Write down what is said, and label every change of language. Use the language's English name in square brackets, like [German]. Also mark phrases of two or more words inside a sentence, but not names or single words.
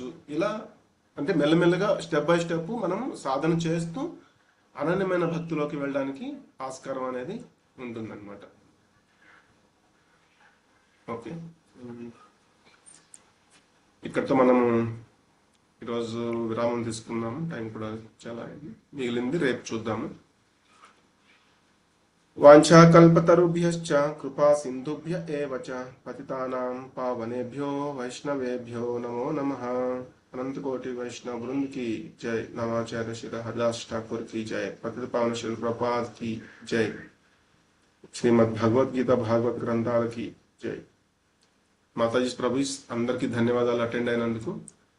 [Telugu] ఇలా అంటే మెల్లమెల్లగా [English] step by step [Telugu] మనం సాధన చేస్తూ అనన్యమైన భక్తిలోకి వెళ్ళడానికి ఆస్కారం అనేది ఉంటుందన్నమాట. ఓకే, ఇక్కడితో మనము ఈరోజు విరామం తీసుకుందాము. టైం కూడా చాలా అయింది, మిగిలింది రేపు చూద్దాము. [Sanskrit] వాంఛాకల్పతరుభ్యశ్చ కృపా సింధుభ్య ఏవ చ పతితానాం పావనేభ్యో వైష్ణవేభ్యో నమో నమః. [Hindi] अनंत कोटि वैष्णव वृंद की जय. नवाचार्य श्री हरदास ठाकुर की जय. पतित पावन श्री प्रपाद की जय. श्रीमद् भगवद गीता भागवत ग्रंथाल की जय. माताजी प्रभु [Telugu] అందరికీ ధన్యవాదాలు అటెండ్ అయినందుకు.